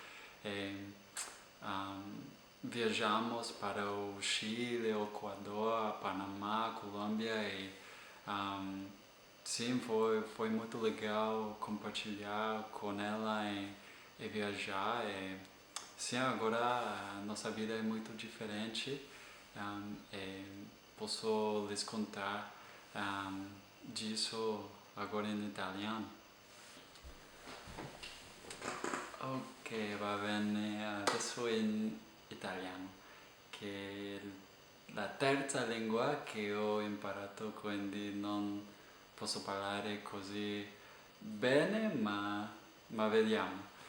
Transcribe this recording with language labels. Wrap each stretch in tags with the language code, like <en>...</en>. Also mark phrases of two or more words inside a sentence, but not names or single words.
<pt>Viajamos para o Chile, o Equador, Panamá, Colômbia e sim, foi muito legal compartilhar com ela e viajar. Sim, agora a nossa vida é muito diferente. Posso lhes contar disso agora</pt> <it>in italiano. Ok, va bene, adesso in italiano, che è la terza lingua che ho imparato, quindi non posso parlare così bene, ma vediamo.</it>